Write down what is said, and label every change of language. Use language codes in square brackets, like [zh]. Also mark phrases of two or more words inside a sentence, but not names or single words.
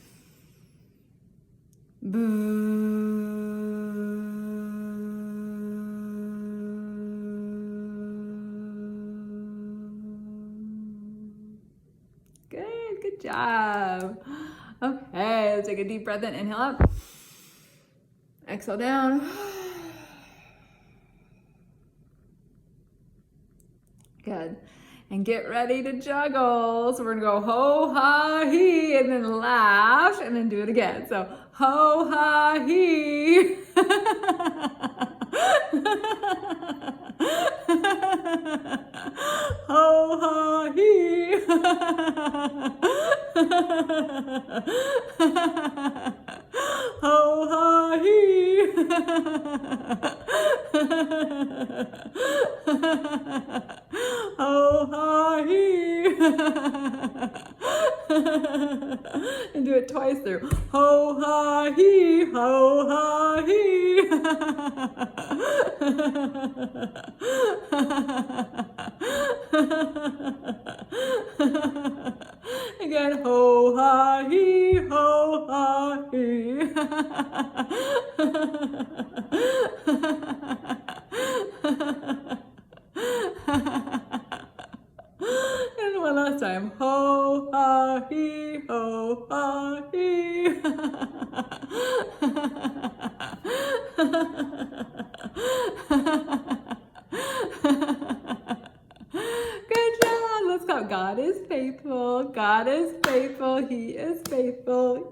[en] Good job. Okay, let's take a deep breath in. Inhale up. Exhale down. Good. And get ready to juggle. So we're gonna go ho, ha, he, and then laugh, and then do it again. So ho, ha, he. Ho, ha, he. Ho, ha, he. Ho, ha, he. And do it twice through. Ho, ha, he. Ho, ha, he. Again, ho, ha, he. Ho, ha, he. And one last time. Ho, ha, he, ho, ha, he. Good job. Let's go. God is faithful. God is faithful. He is faithful.